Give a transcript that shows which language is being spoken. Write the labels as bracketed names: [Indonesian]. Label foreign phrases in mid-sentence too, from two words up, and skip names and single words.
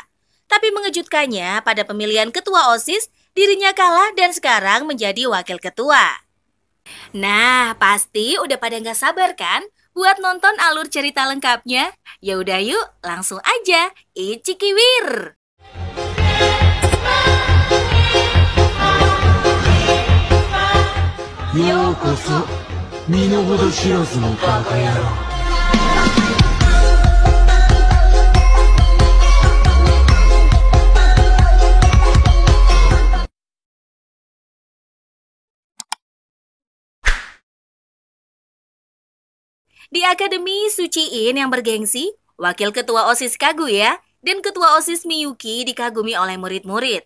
[Indonesian] Tapi mengejutkannya pada pemilihan ketua OSIS, dirinya kalah dan sekarang menjadi wakil ketua. Nah, pasti udah pada nggak sabar kan buat nonton alur cerita lengkapnya? Ya udah yuk, langsung aja Ichikiwir. [Japanese] ようこそ身の程知らずのバカ野郎。 [Indonesian] Di Akademi Suchiin yang bergengsi, wakil ketua OSIS Kaguya dan ketua OSIS Miyuki dikagumi oleh murid-murid.